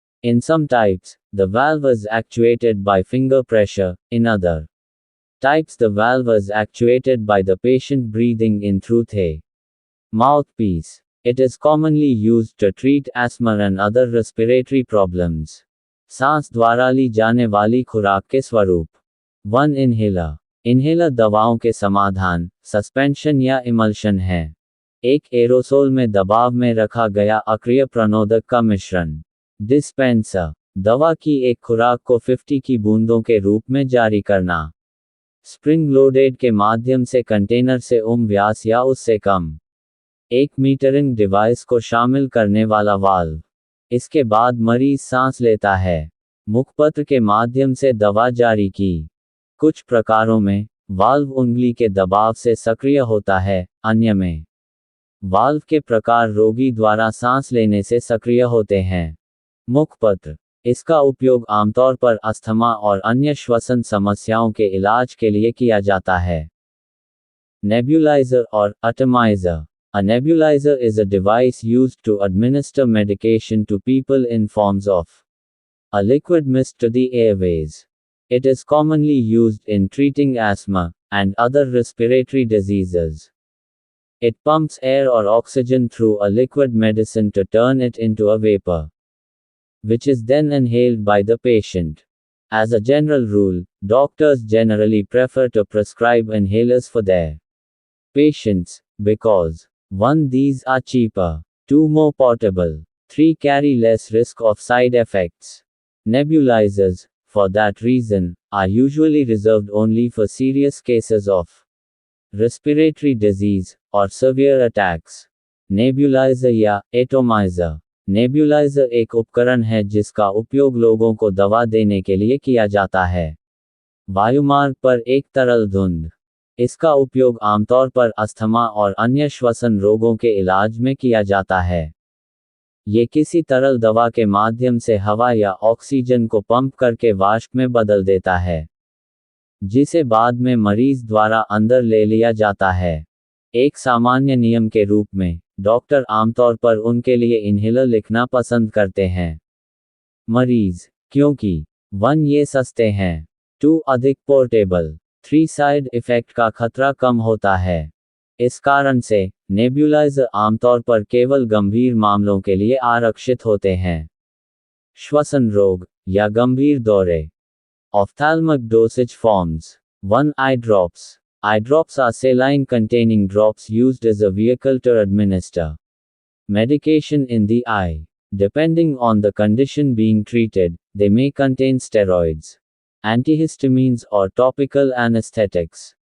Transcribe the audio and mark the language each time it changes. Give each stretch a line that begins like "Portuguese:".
English: In some types, the valve is actuated by finger pressure. In other types, the valve is actuated by the patient breathing in through the mouthpiece. It is commonly used to treat asthma and other respiratory problems.
Hindi: सांस द्वारा ली जाने वाली खुराक के स्वरूप। 1 inhaler. Inhaler दवाओं के समाधान, सस्पेंशन या इमल्शन है। एक एरोसोल में दबाव में रखा गया अक्रिय प्रणोदक का मिश्रण। डिस्पेंसर। दवा की एक खुराक को 50 की बूंदों के रूप में जारी करना। स्प्रिंग लोडेड के माध्यम से कंटेनर से व्यास या उससे कम। एक मीटरिंग डिवाइस को शामिल करने वाला वाल्व। इसके बाद मरीज सांस लेता है। मुखपत्र के माध्यम से दवा जारी की। कुछ प्रकारों में, वाल्व उंगली के दबाव से सक्रिय होता है, अन्य में वाल्व के प्रकार रोगी द्वारा सांस लेने से सक्रिय होते हैं। मुखपत्र। इसका उपयोग आमतौर पर अस्थमा और अन्य श्वसन समस्याओं के इलाज के लिए किया जाता है। नेब्यूलाइजर और एटमाइजर।
English: A nebulizer is a device used to administer medication to people in forms of a liquid mist to the airways. It is commonly used in treating asthma and other respiratory diseases. It pumps air or oxygen through a liquid medicine to turn it into a vapor, which is then inhaled by the patient. As a general rule, doctors generally prefer to prescribe inhalers for their patients, because 1. These are cheaper. 2. More portable. 3. Carry less risk of side effects. Nebulizers, for that reason, are usually reserved only for serious cases of respiratory disease or severe attacks.
Hindi: Nebuliser या atomiser. Nebuliser एक उपकरण है जिसका उपयोग लोगों को दवा देने के लिए किया जाता है। वायुमार्ग पर एक तरल धुंध। इसका उपयोग आमतौर पर अस्थमा और अन्य श्वसन रोगों के इलाज में किया जाता है। ये किसी तरल दवा के माध्यम से हवा या ऑक्सीजन को पंप करके वाष्प में बदल देता है, जिसे बाद में मरीज द्वारा अंदर ले लिया जाता है। एक सामान्य नियम के रूप में, डॉक्टर आमतौर पर उनके लिए इनहेलर लिखना पसंद करते हैं। मरीज, क्योंकि 1. ये सस्ते हैं। 2. अधिक पोर्टेबल। 3. साइड इफेक्ट का खतरा कम होता है। इस कारण से, नेब्यूलाइजर आमतौर पर केवल गंभीर मामलों के लिए आरक्षित होते हैं। श्वसन रोग या गंभीर दौरे।
English: Ophthalmic dosage forms. 1. Eye drops. Eye drops are saline containing drops used as a vehicle to administer medication in the eye. Depending on the condition being treated, they may contain steroids, antihistamines or topical anesthetics.